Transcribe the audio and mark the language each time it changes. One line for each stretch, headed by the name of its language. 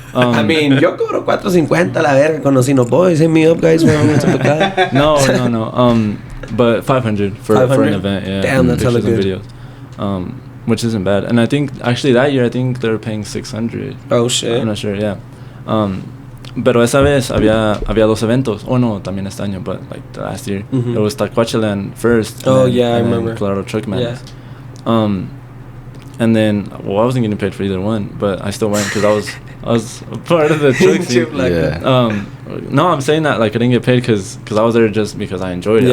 English: I mean,
Spanish: yo cobro $4.50 la verga con los Sino Boys.
English: Hit me up, guys. No. But 500 for an event. Yeah. Damn, that's hella good. Videos, which isn't bad. And I think actually that year they were paying 600. Oh shit. I'm not sure. Yeah.
Spanish: Pero esa vez había dos eventos. Oh no, también este año,
English: but like the last year it was Taquachiland first. Oh yeah, I remember. Colorado Truck Madness. Yeah. And then, I wasn't getting paid for either one, but I still went because I was a part of the truck scene. No, I'm saying that like I didn't get paid because I was there just because I enjoyed it.